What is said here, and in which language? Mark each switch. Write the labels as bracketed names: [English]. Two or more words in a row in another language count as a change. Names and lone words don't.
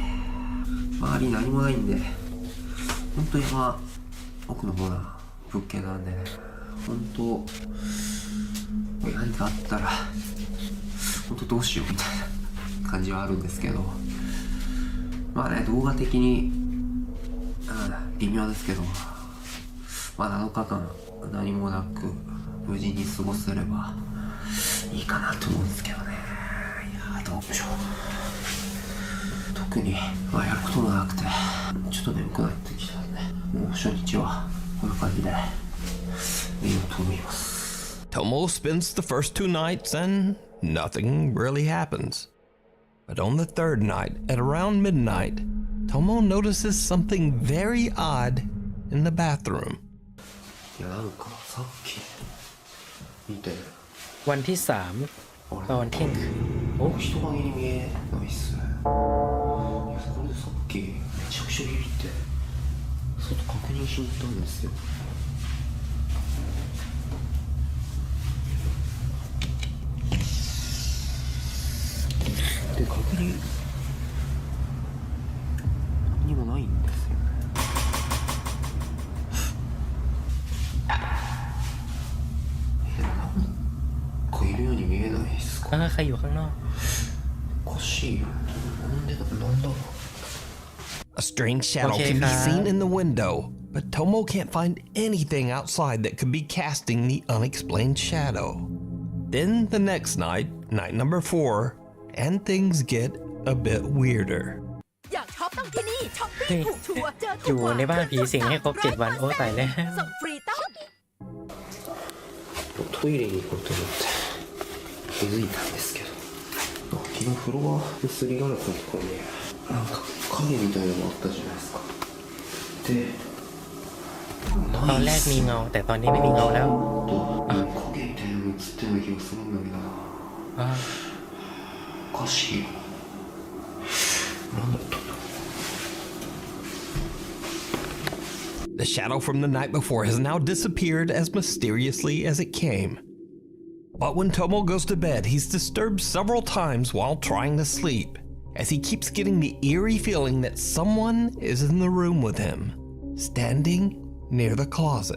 [Japanese] 周り何もないんで本当山奥の方な物件なんでね、本当何かあったら本当どうしようみたいな感じはあるんですけど、まあね動画的に、微妙ですけど、まあ7日間何もなく無事に過ごせればいいかなと思うんですけどね。いやどうでしょう。特に、やることもなくてちょっと眠くなってきたんで、もう初日はこういう感じで寝ようと思います。 [English] Tomo spends the first 2 nights and nothing really happens. But on the 3rd night, at around midnight, Tomo notices something very odd in the bathroom. [Japanese] いやなんかさっき見て [Thai] วันที่3ตอนเที่ยงคืน [Japanese] お人影に見えないっすね。いやこれでさっきめちゃくちゃビビって外確認しに行ったんですよ。で確認にもないんですよね。なんかいるように見えないですか。 [Thai] ใครอยู่ข้างนอก [Japanese] おかしいよ。なんだろう。 [English] A strange shadow can be seen in the window, but Tomo can't find anything outside that could be casting the unexplained shadow. Then the next night, night number 4, and things get a bit weirder. [Thai] อยากช็อปต้องที่นี่ช็อปปี้ถูกชัวร์เจอ อยู่ในบ้านผีสิงให้ครบ7 วันโอ้ตายแล้ว ส่งฟรีต้อง [Japanese] トイレに行こうと思って気づいたんですけど、昨日フロアのすりガラスのところになんか影みたいなのがあったじゃないですか。で [Thai] ตอนแรกมีเงาแต่ตอนนี้ไม่มีเงาแล้ว [Japanese] 影みたいなの映ってるような気がするんだけどな。おかしいよ。なんだったんだろう。 [English] The shadow from the night before has now disappeared as mysteriously as it came. But when Tomo goes to bed, he's disturbed several times while trying to sleep, as he keeps getting the eerie feeling that someone is in the room with him, standing near the closet.